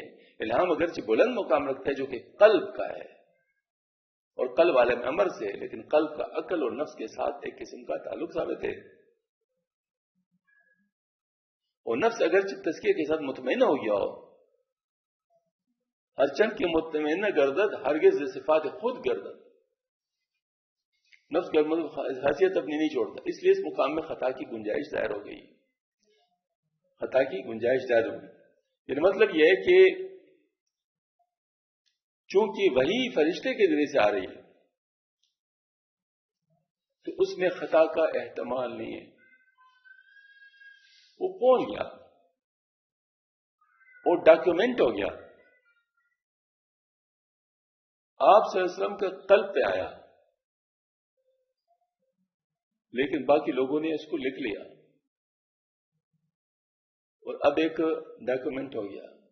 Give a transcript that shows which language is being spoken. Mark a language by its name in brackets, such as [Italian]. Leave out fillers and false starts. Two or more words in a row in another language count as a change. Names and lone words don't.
[Urdu] الہام اگرچہ بلند مقام رکھتا ہے جو کہ قلب کا ہے, اور قلب عالم امر سے, لیکن قلب کا عقل اور نفس کے ساتھ ایک قسم کا تعلق ثابت ہے. اور نفس اگرچہ تزکیے کے ساتھ مطمئنہ ہو گیا ہو، [Persian] ہر چند کی مطمئنہ گردد ہرگز صفات خود گردد، [Urdu] نفس کا حیثیت اپنی نہیں چھوڑتا، اس لیے اس مقام میں خطا کی گنجائش ظاہر ہو گئی، خطا کی گنجائش ظاہر ہو گئی۔ یعنی مطلب یہ ہے کہ چونکہ وہی فرشتے کے ذریعے سے آ رہی ہے تو اس میں خطا کا احتمال نہیں ہے، وہ پہنچ گیا، وہ ڈاکیومنٹ ہو گیا، آپ [Arabic] صلی اللہ علیہ وسلم [Urdu] کا قلب پہ آیا، لیکن باقی لوگوں نے اس کو لکھ لیا اور اب ایک ڈاکیومنٹ ہو گیا۔